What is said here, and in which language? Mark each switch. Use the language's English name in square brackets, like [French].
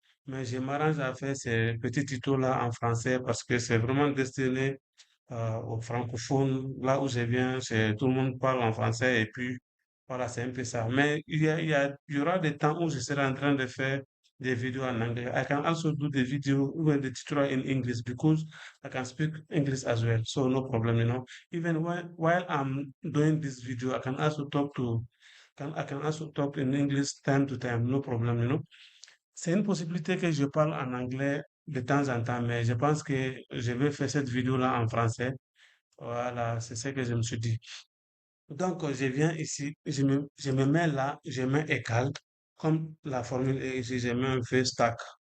[French] Mais je m'arrange à faire ces petits tutos-là en français parce que c'est vraiment destiné aux francophones. Là où je viens, tout le monde parle en français et puis voilà, c'est un peu ça. Mais il y aura des temps où je serai en train de faire des vidéos en anglais. [English] I can also do the video, even the tutorial in English because I can speak English as well. So no problem. Even while I'm doing this video, I can also talk in English time to time, no problem. [French] C'est une possibilité que je parle en anglais de temps en temps, mais je pense que je vais faire cette vidéo-là en français. Voilà, c'est ce que je me suis dit. Donc, je viens ici, je me mets là, je mets égal, comme la formule est ici, je mets un V stack.